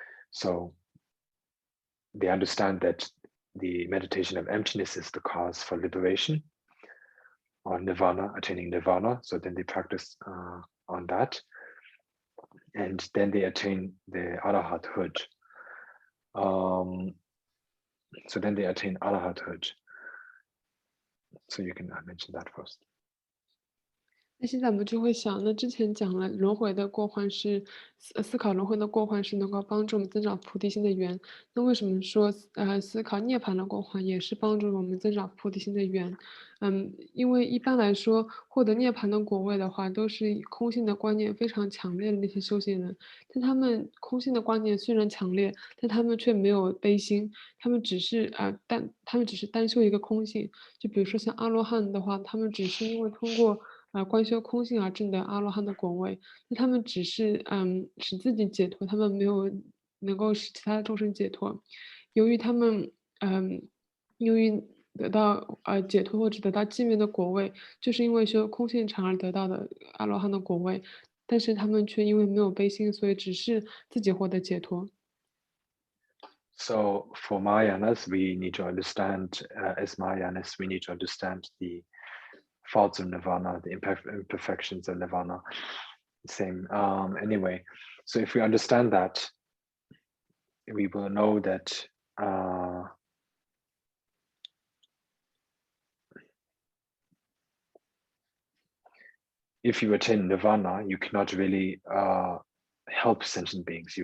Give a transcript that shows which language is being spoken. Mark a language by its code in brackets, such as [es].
[en] So they understand that the meditation of emptiness is the cause for liberation, or nirvana, attaining nirvana. So then they practice on that, and then they attain the arahathood. So then they attain arahathood. So you can mention that first. [zh] 那现在我们就会想，那之前讲了轮回的过换是思考轮回的过换是能够帮助我们增长菩提心的缘。那为什么说思考涅槃的过换也是帮助我们增长菩提心的缘？因为一般来说，获得涅槃的果位的话，都是以空性的观念非常强烈的那些修行人。但他们空性的观念虽然强烈，但他们却没有悲心，他们只是单修一个空性。就比如说像阿罗汉的话，他们只是因为通过观修空性而证得阿罗汉的果位，那他们只是使自己解脱，他们没有能够使其他的众生解脱。由于他们由于得到解脱或者得到寂灭的果位，就是因为修空性场而得到的阿罗汉的果位，但是他们却因为没有悲心，所以只是自己获得解脱。 [en] So for Mahayanas, we need to understand, as Mahayanas, we need to understand the faults of nirvana, the imperfections of nirvana. Same. Anyway, so if we understand that, we will know that if you attain nirvana, you cannot really help sentient beings.